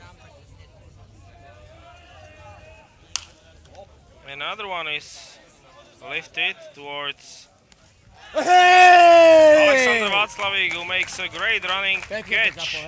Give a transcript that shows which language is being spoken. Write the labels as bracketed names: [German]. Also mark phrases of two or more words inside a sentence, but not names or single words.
[English] Another one is lift it towards [Slovak] Hej! [English] Alexander Václavík, who makes a great running [Slovak] Pekne to [English] catch [Slovak] zapol, hej.